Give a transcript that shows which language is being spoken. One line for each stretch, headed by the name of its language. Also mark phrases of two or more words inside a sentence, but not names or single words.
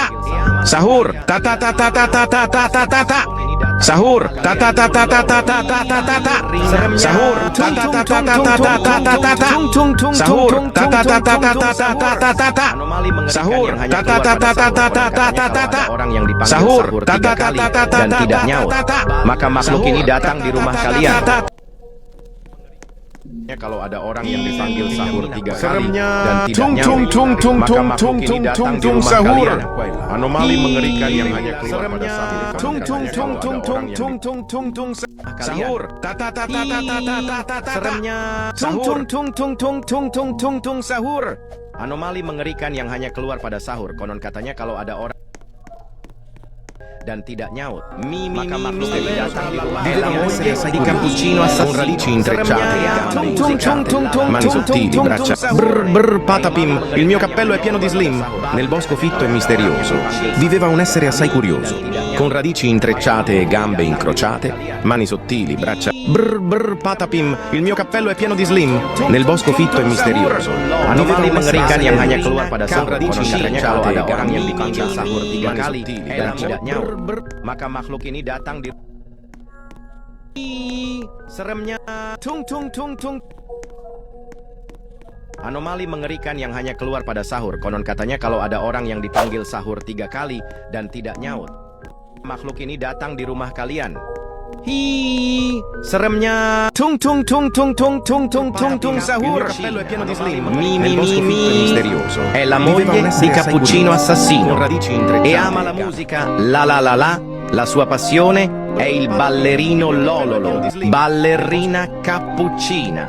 Indonesian: Sahur. Ta ta ta ta ta ta ta ta ta ta ta. Sahur. Ta ta ta ta ta ta ta ta ta ta ta. Sahur. Ta ta ta ta ta ta ta ta ta ta. Sahur. Ta ta ta ta ta ta ta ta ta ta. Sahur. Ta ta ta ta ta ta ta ta ta ta ta. Orang yang dipanggil Sahur. sahur Ta ta 3 ta kali ta ta ta dan tidak nyaut, maka makhluk ini datang di rumah kalian. Kalau ada orang yang dipanggil sahur 3 kali Seremnya. dan tidak Tung nyaut, tung tung tung maka tung makhluk tung ini tung datang tung di tung rumah sahur. kalian. Anomali mengerikan yang hanya keluar pada Seremnya. sahur. Tung tung Katanya tung kalau tung ada tung orang yang tung tung tung tung. Sahur. Ta ta ta ta ta ta ta ta ta ta. Seremnya. Tung tung tung tung tung tung tung tung tung sahur. Anomali mengerikan yang hanya keluar pada sahur. Konon katanya kalau ada orang dan tidak nyaut, maka makhluk ini datang di rumah kalian.
Italian: Di cappuccino Con radici intrecciate, mani sottili, braccia. Brr patapim, il mio cappello è pieno di slim. Nel bosco fitto e misterioso viveva un essere assai curioso, con radici intrecciate e gambe incrociate, mani sottili, braccia. Brr patapim, il mio cappello è pieno di slim. Nel bosco fitto e misterioso
Indonesian: Anomali mengerikan yang hanya keluar pada sahur.
Italian: radici
Indonesian: Konon katanya kalau
Italian: intrecciate
Indonesian: ada
Italian: e
Indonesian: orang
Italian: gambe
Indonesian: yang dipanggil sahur 3 kali dan
Italian: braccia.
Indonesian: tidak nyaut, maka makhluk ini datang di seremnya. Tung tung tung tung. Anomali mengerikan yang hanya keluar pada sahur. Konon katanya kalau ada orang yang dipanggil sahur 3 kali dan tidak nyaut, makhluk ini datang di rumah kalian. Seremnya. Tung tung tung tung tung tung tung tung tung
Italian: Il mio
Indonesian: sahur.
Italian: cappello è pieno di slim. Mi Nel bosco fitto e misterioso è la viveva un moglie essere di assai Cappuccino curioso, Assassino con radici intrecciate e ama la musica la la la la. La sua passione è il ballerino Lololo, ballerina cappuccina.